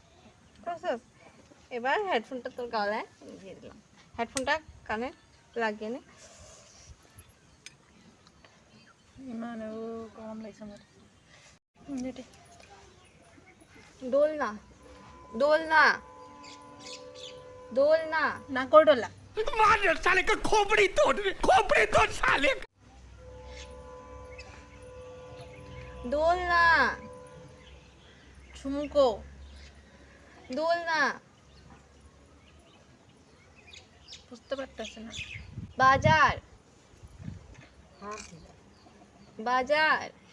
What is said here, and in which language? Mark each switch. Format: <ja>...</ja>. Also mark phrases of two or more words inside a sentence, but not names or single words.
<bn>এবার হেডফোনটা তোর গলায় দিয়ে দিলাম, হেডফোনটা কানে লাগিয়ে নে। মানে ও কম লাগছে আমার। দোল না না কর ডোলা।</bn> <hi>मार साले का खोपड़ी तोड़ साले।</hi> <bn>দোল না, ঝুমকো। দোল না, বুঝতে পারতেছি না। বাজার, বাজার,</bn>